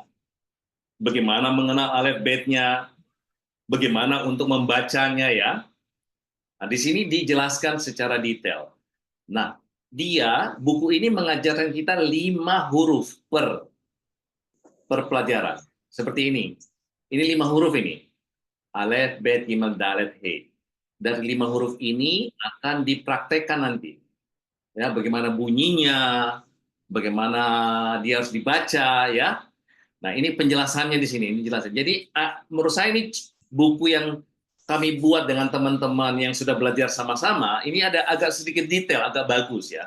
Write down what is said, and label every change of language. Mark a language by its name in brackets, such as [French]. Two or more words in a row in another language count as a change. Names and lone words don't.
[Indonesian] Bagaimana mengenal alfabetnya, bagaimana untuk membacanya ya. Nah, di sini dijelaskan secara detail. Nah, buku ini mengajarkan kita 5 huruf per pelajaran. Seperti ini. Ini 5 huruf ini. [Hebrew] אלף, בית, גימל, דלת, he. [Indonesian] Dan 5 huruf ini akan dipraktekkan nanti. Ya, bagaimana bunyinya, bagaimana dia harus dibaca ya. Nah, ini penjelasannya di sini, ini jelasan. Jadi menurut saya ini buku yang kami buat dengan teman-teman yang sudah belajar sama-sama, ini ada agak sedikit detail, agak bagus ya.